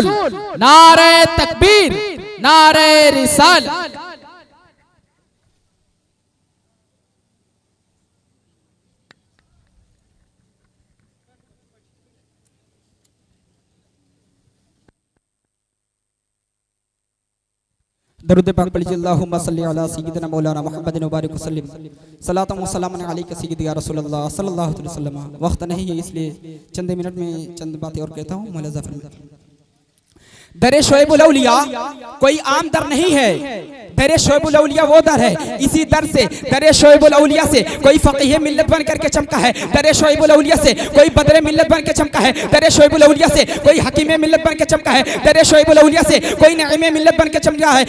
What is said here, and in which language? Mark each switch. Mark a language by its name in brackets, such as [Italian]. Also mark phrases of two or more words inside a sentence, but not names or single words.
[Urdu] نعرۂ تکبیر، نعرۂ رسالت. درود پاک پڑھیے [Arabic] اللهم صل على سيدنا مولانا محمد وبارك وسلم صلاة وسلام عليك سيدي يا رسول الله صلى الله عليه وسلم. [Urdu] وقت نہیں ہے اس لیے چند منٹ میں چند باتیں اور کہتا ہوں. مولا ظفر درِ شعیب الاولیاء کوئی عام در نہیں ہے، درِ شعیب الاولیاء وہ در ہے. اسی در سے درِ شعیب الاولیاء سے کوئی فقیہِ ملت بن کرکے چمکا ہے، درِ شعیب الاولیاء سے کوئی بدرِ ملت بن کے چمکا ہے، درِ شعیب الاولیاء سے کوئی حکیمِ ملت بن کے چمکا ہے، درِ شعیب الاولیاء سے کوئی نعیمِ ملت بن کے چمکا ہے.